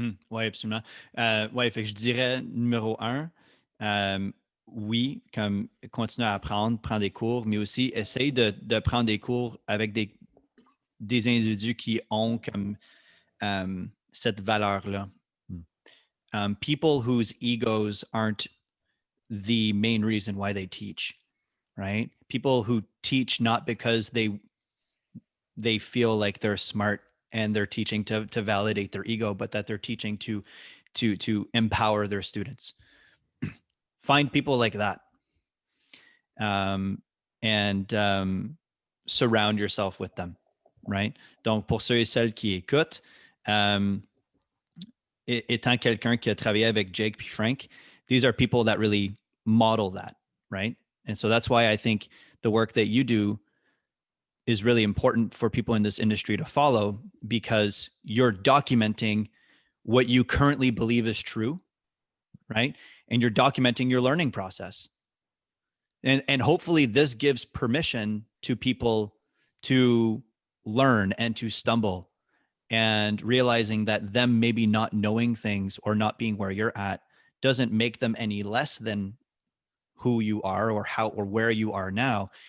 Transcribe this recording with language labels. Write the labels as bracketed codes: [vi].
[fr] Oui, absolument. Fait que je dirais numéro 1, oui, comme continuer à apprendre, prendre des cours, mais aussi essayer de prendre des cours avec des individus qui ont comme cette valeur-là. [en] People whose egos aren't the main reason why they teach, right? People who teach not because they feel like they're smart and they're teaching to validate their ego, but that they're teaching to empower their students. Find people like that, and surround yourself with them, right? [fr] Donc, pour ceux et celles qui écoutent, étant quelqu'un qui a travaillé avec Jake puis Frank, [en] these are people that really model that, right? And so that's why I think the work that you do is really important for people in this industry to follow, because you're documenting what you currently believe is true, right? And you're documenting your learning process. And hopefully this gives permission to people to learn and to stumble, and realizing that them maybe not knowing things or not being where you're at doesn't make them any less than who you are or how or where you are now.